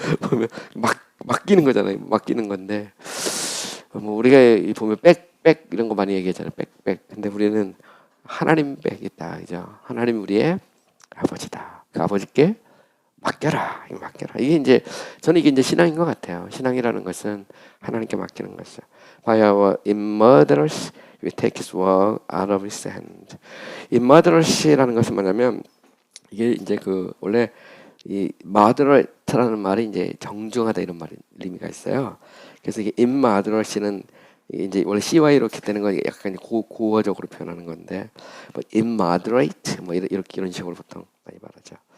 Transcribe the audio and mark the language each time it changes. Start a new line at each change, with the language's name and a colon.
Korean: 보면 맡기는 거잖아요. 맡기는 건데 뭐 우리가 보면 백 이런 거 많이 얘기하잖아요. 백. 근데 우리는 하나님 백 있다. 그죠? 하나님 우리의 아버지다. 그 아버지께 맡겨라. 맡겨라. 이게 이제 저는 이게 이제 신앙인 것 같아요. 신앙이라는 것은 하나님께 맡기는 것이죠.
English: By our immortals we take His work out of His hand.
Korean: immortals라는 것은 뭐냐면 이게 이제 그 원래 이 moderat라는 말이 이제 정중하다 이런 말이 의미가 있어요. 그래서 이게 immoderacy는 이제 원래 CY 이렇게 되는 건 약간 고어적으로 표현하는 건데 뭐 immoderate 뭐 이런 식으로 보통 많이 말하죠.